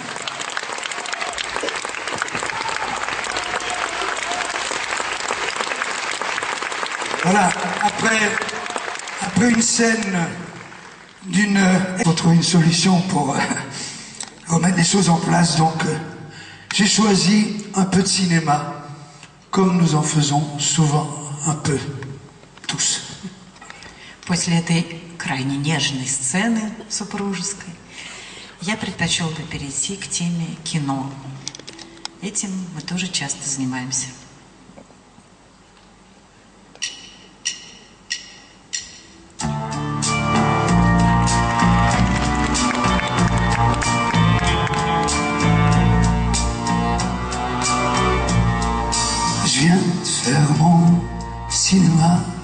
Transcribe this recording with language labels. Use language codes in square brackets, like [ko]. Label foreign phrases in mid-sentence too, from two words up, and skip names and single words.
[fr] Voilà, après une scène il faut trouver une solution pour remettre les choses en place. Donc, j'ai choisi un peu de cinéma, comme nous en faisons souvent un peu tous. [ru] После этой крайне нежной сцены супружеской я предпочел бы перейти к теме кино. Этим мы тоже часто занимаемся. [fr] Je viens de faire mon cinéma.